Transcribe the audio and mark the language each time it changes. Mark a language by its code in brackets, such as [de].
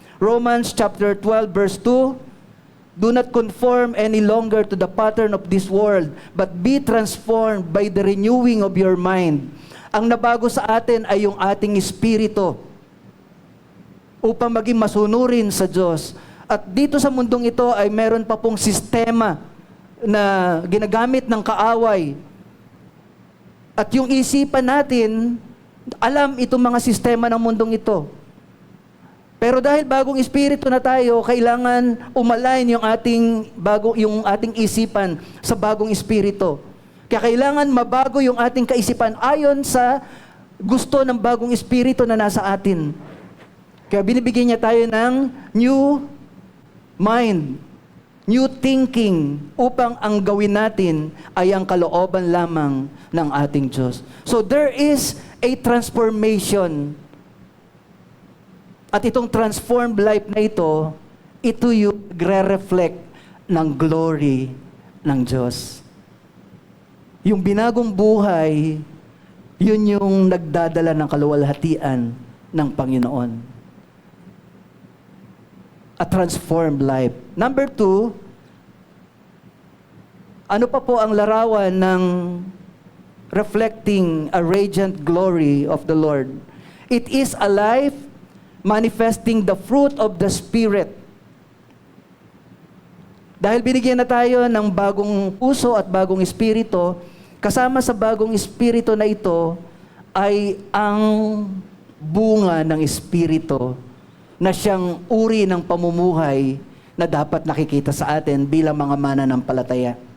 [en] Romans chapter 12 verse 2, do not conform any longer to the pattern of this world, but be transformed by the renewing of your mind. [tl] Ang nabago sa atin ay yung ating espiritu upang maging masunurin sa Diyos. At dito sa mundong ito ay meron pa pong sistema na ginagamit ng kaaway. At yung isipan natin, alam itong mga sistema ng mundong ito. Pero dahil bagong espiritu na tayo, kailangan umalign yung ating isipan sa bagong espiritu. Kaya kailangan mabago yung ating kaisipan ayon sa gusto ng bagong espiritu na nasa atin. Kaya binibigyan niya tayo ng [en] new mind, new thinking, [tl] upang ang gawin natin ay ang kalooban lamang ng ating Diyos. [en] So there is a transformation. [tl] At itong transformed life na ito yung nagre-reflect ng glory ng Diyos. Yung binagong buhay, yun yung nagdadala ng kaluwalhatian ng Panginoon. [en] A transformed life. Number 2, [tl] ano pa po ang larawan ng [en] reflecting a radiant glory of the Lord? It is a life manifesting the fruit of the Spirit. [tl] Dahil binigyan na tayo ng bagong puso at bagong espiritu, kasama sa bagong espiritu na ito ay ang bunga ng espiritu na siyang uri ng pamumuhay na dapat nakikita sa atin bilang mga mananampalataya.